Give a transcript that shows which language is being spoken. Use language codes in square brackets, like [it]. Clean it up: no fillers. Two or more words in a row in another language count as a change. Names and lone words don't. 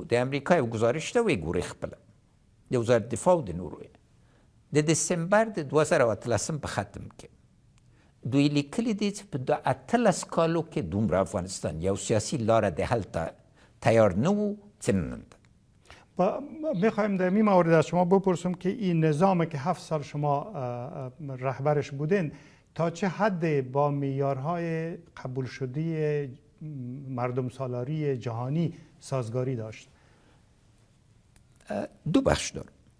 [ps] د امریکا یو ګزارش ته وګورئ خپله د وزارت دفاع او د نورو د دسمبر د 2013 په ختم کې دوی لیکلي دي چې په 18 کالو کې دومره افغانستان یو سیاسي لاره د حل ته تیار نه و چې نن ده. [fa] میخوایم در این مورد از شما بپرسم که این نظامی که 7 سال شما رهبرش بودین تا چه حد با معیارهای قبول شده مردم سالاری جهانی سازگاری داشت؟ دو بخش داره.